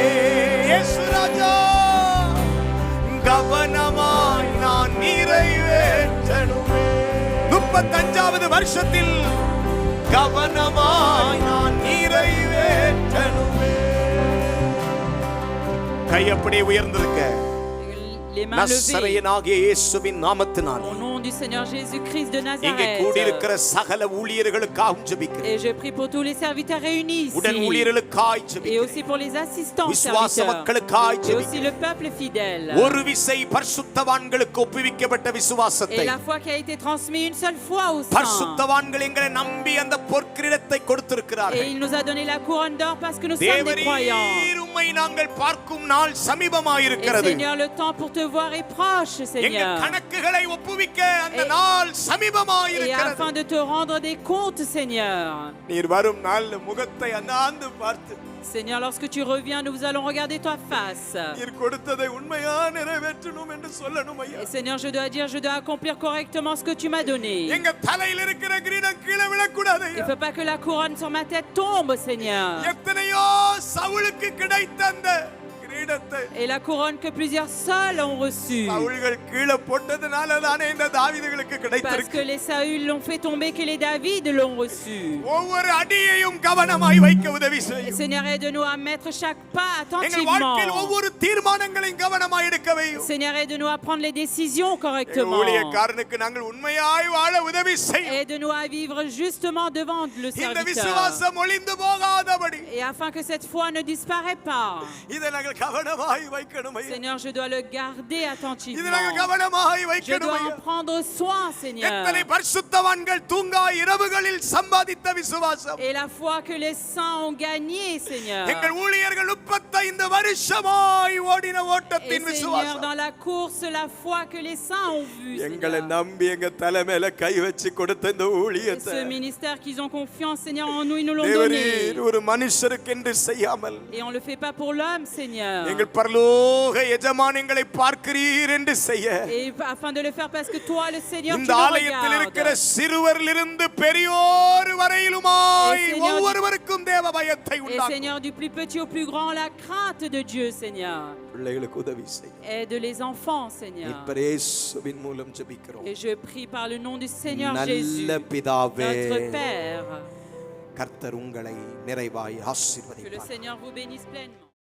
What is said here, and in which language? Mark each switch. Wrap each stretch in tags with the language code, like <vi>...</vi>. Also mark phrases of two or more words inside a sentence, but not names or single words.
<ta>இயேசு ராஜா, கவனமாய் நான் நிறைவேற்றனுமே. 35வது வருஷத்தில் கவனமாய் நான் நிறைவேற்றனுமே. கை அப்படியே உயர்ந்திருக்க.</ta> <fr>Les mains levées.</fr> <ta>நசரேயனாகிய இயேசுவின் நாமத்தினாலே</ta> <fr>Au nom du Seigneur Jésus-Christ de</fr> <ta>இங்கே கூடியிருக்கிற</ta> <fr>Nazareth.</fr> <ta>சகல ஊழியர்களுக்காக ஜெபிக்கிறேன்.</ta> <fr>Et je prie pour tous les serviteurs réunis</fr> <ta>உடன்</ta> <fr>ici.</fr> <ta>ஊழியர்களுக்காக</ta> <fr>Et</fr> <ta>ஜெபிக்கிறேன்.</ta> <fr>aussi pour les assistants</fr> <ta>விசுவாச</ta> <fr>serviteurs.</fr> <ta>மக்களுக்காக</ta> <fr>Et aussi</fr> <ta>ஜெபிக்கிறேன்.</ta> <fr>le peuple fidèle.</fr> <ta>ஒரு விசை பரிசுத்தவான்களுக்கு ஒப்புவிக்கப்பட்ட</ta> <fr>Et</fr> <ta>விசுவாசத்தை</ta> <fr>la foi qui a été transmise une seule fois au saints.</fr> <ta>பரிசுத்தவான்கள் எங்களை நம்பி அந்த பொற்கிரீடத்தை</ta> <fr>Et</fr> <ta>கொடுத்திருக்கிறார்கள்.</ta> <fr>il nous a donné la couronne d'or parce que nous sommes des croyants.</fr> <ta>தேவரீர் உம்மை நாங்கள் பார்க்கும் நாள்</ta> <fr>Et</fr> <ta>சமீபமாயிருக்கிறது.</ta> <fr>Seigneur, le temps pour te voir est proche,</fr> <ta>எங்க</ta> <fr>Seigneur.</fr> <ta>கணக்குகளை ஒப்புவிக்க அந்த</ta> <fr>Et-</fr> <ta>நாள்</ta> <fr>Et</fr> <ta>சமீபமாயிருக்கிறது.</ta> <fr>afin de te rendre des comptes, Seigneur.</fr> <ta>நீர் வரும் நாள்ல முகத்தை அண்ணாந்து பார்த்து</ta> <fr>Seigneur, lorsque tu reviens, nous allons regarder ta face.</fr> <ta>நீர் கொடுத்ததை உண்மையா நிறைவேற்றணும் என்று சொல்லணும் ஐயா.</ta> <fr>Et Seigneur, je dois dire, je dois accomplir correctement ce que tu m'as donné.</fr> <ta>எங்க தலையில இருக்கிற கிரீடம் கீழே விழக்கூடாது</ta> <fr>Il</fr> <ta>ஐயா.</ta> <fr>ne faut pas que la couronne sur ma tête tombe, Seigneur.</fr> <ta>எத்தனையோ சவுலுக்கு கிடைத்த அந்த கிரீடத்தை</ta> <fr>Et la couronne que plusieurs seuls ont reçue.</fr> <ta>சவுல்கள் கீழே போட்டதுனால தானே இந்த தாவீதுகளுக்கு</ta> <fr>Parce</fr> <ta>கிடைத்திருக்கு.</ta> <fr>que les Saül l'ont fait tomber, que les David l'ont reçu.</fr> <ta>ஒவ்வொரு அடியையும் கவனமாய் வைக்க உதவி</ta> <fr>Et</fr> <ta>செய்யும்.</ta> <fr>Seigneur, aide-nous à mettre chaque pas</fr> <ta>எங்கள் வாழ்க்கையில்</ta> <fr>attentivement.</fr> <ta>ஒவ்வொரு தீர்மானங்களையும் கவனமாய் எடுக்க வையும்.</ta> <fr>Seigneur, aide-nous à prendre les décisions</fr> <ta>எங்கள்</ta> <fr>correctement.</fr> <ta>ஊழியக்காரனுக்கு நாங்கள் உண்மையாய் வாழ உதவி செய்யும்.</ta> <fr>Aide-nous à vivre justement devant le</fr> <ta>இந்த</ta> <fr>serviteur.</fr> <ta>விசுவாசம் ஒளிந்து போகாதபடி</ta> <fr>Et afin que cette foi ne disparaisse pas.</fr> <ta>இதை நாங்கள் கவனமாய் வைக்கணும் ஐயா.</ta> <fr>Seigneur, je dois le garder</fr> <ta>இது</ta> <fr>attentivement.</fr> <ta>நாங்கள் கவனமாய்</ta> <fr>Je</fr> <ta>வைக்கணும்</ta> <fr>dois</fr> <ta>ஐயா.</ta> <fr>en prendre soin, Seigneur.</fr> <ta>எத்தனை பரிசுத்தவான்கள் தூங்கா இரவுகளில் சம்பாதித்த விசுவாசம்.</ta> <fr>Et la foi que les saints ont gagnée, Seigneur.</fr> <ta>எங்கள் ஊழியர்கள் 35 வருஷமாய் ஓடின</ta> <fr>Et</fr> <ta>ஓட்டத்தின்</ta> <fr>Seigneur,</fr> <ta>விசுவாசம்.</ta> <fr>dans la course, la foi que les saints ont vue,</fr> <ta>எங்களை</ta> <fr>Seigneur.</fr> <ta>நம்பி எங்க தலை மேல கை வச்சு கொடுத்த இந்த</ta> <fr>Et</fr> <ta>ஊழியத்தை</ta> <fr>ce ministère qu'ils ont confiance, Seigneur, en nous, ils nous l'ont donné.</fr> <ta>தேவரீர் ஒரு மனுஷருக்கென்று செய்யாமல்</ta> <fr>Et on ne le fait pas pour l'homme, Seigneur.</fr> <ta>எங்கள் பரலோக எஜமான் எங்களை பார்க்கிறீர் என்று செய்ய</ta> <fr>Et afin de le faire parce que toi, le Seigneur, tu</fr> <ta>இந்த</ta> <fr>le</fr> <ta>ஆலயத்தில் இருக்கிற</ta> <fr>regardes.</fr> <ta>சிறுவரிலிருந்து பெரியோர் வரையிலுமாய்</ta> <fr>Et Seigneur,</fr> <ta>ஒவ்வொருவருக்கும் தேவ பயத்தை</ta> <fr>Et</fr> <ta>உண்டாக்கும்.</ta> <fr>Seigneur, du plus petit au plus grand, la crainte de Dieu, Seigneur.</fr> <ta>பிள்ளைகளுக்கு உதவி செய்.</ta> <fr>Aide les enfants, Seigneur.</fr> <ta>மீட்பர் இயேசுவின் மூலம் ஜெபிக்கிறோம்.</ta> <fr>Et je prie par le nom du Seigneur Jésus,</fr> <ta>நல்ல பிதாவே,</ta> <fr>notre Père.</fr> <ta>கர்த்தர் உங்களை நிறைவாய்</ta> <fr>Que le</fr> <ta>ஆசீர்வதிப்பார்.</ta> <fr>Seigneur vous bénisse pleinement.</fr>